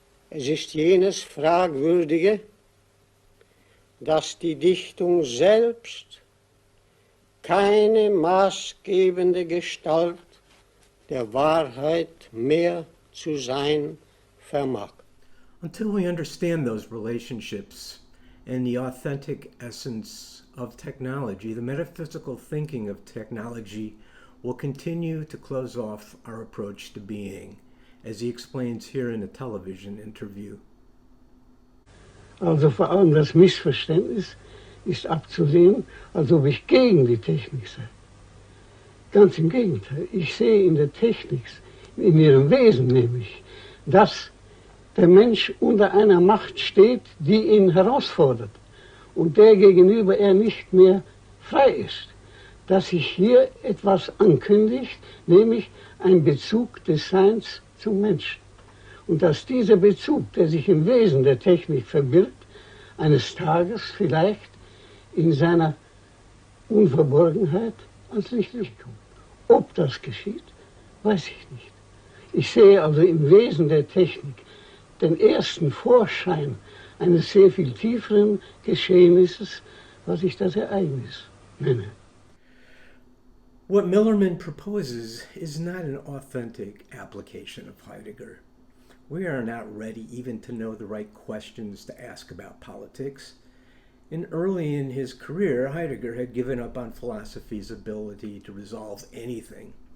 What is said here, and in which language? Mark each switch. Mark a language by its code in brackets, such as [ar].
[de] Es ist jenes Fragwürdige, dass die Dichtung selbst keine maßgebende Gestalt der Wahrheit mehr zu sein vermag. [en] Until we understand those relationships and the authentic essence of technology, the metaphysical thinking of technology will continue to close off our approach to being, as he explains here in a television interview. [de] Also vor allem das Missverständnis ist abzusehen, als ob ich gegen die Technik sei. Ganz im Gegenteil, ich sehe in der Technik, in ihrem Wesen nämlich, dass der Mensch unter einer Macht steht, die ihn herausfordert und der gegenüber er nicht mehr frei ist. Dass sich hier etwas ankündigt, nämlich ein Bezug des Seins zum Menschen. Und dass dieser Bezug, der sich im Wesen der Technik verbirgt, eines Tages vielleicht in seiner Unverborgenheit ans Licht kommt. Ob das geschieht, weiß ich nicht. Ich sehe also im Wesen der Technik den ersten Vorschein eines sehr viel tieferen Geschehnisses, was ich das Ereignis nenne. [en] What Millerman proposes is not an authentic application of Heidegger. We are not ready even to know the right questions to ask about politics. And early in his career, Heidegger had given up on philosophy's ability to resolve anything.